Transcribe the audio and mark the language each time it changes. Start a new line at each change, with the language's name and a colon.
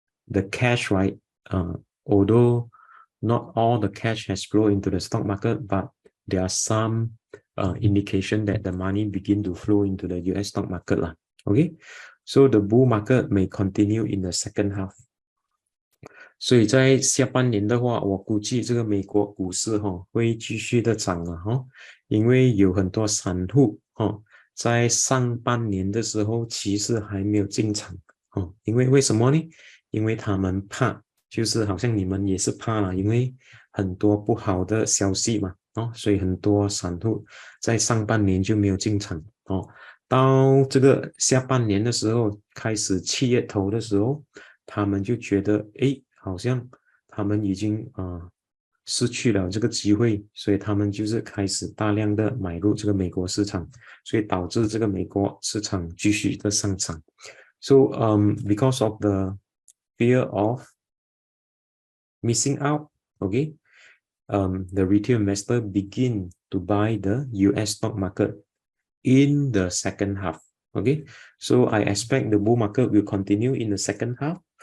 English: the cash, right, although not all the cash has flowed into the stock market, but there are some indication that the money begin to flow into the US stock market lah. Okay, so the bull market may continue in the second half.
Chinese: 所以在下半年的话，我估计这个美国股市会继续的涨因为有很多散户在上半年的时候其实还没有进场因为为什么呢？因为他们怕，就是好像你们也是怕了，因为很多不好的消息嘛所以很多散户在上半年就没有进场到这个下半年的时候，开始7月头的时候，他们就觉得好像他们已经失去了这个机会，所以他们就是开始大量的买入这个美国市场，所以导致这个美国市场继续的上涨。
English: So because of the fear of missing out, okay, the retail investor begin to buy the US stock market in the second half. Okay, so I expect the bull market will continue in the second half.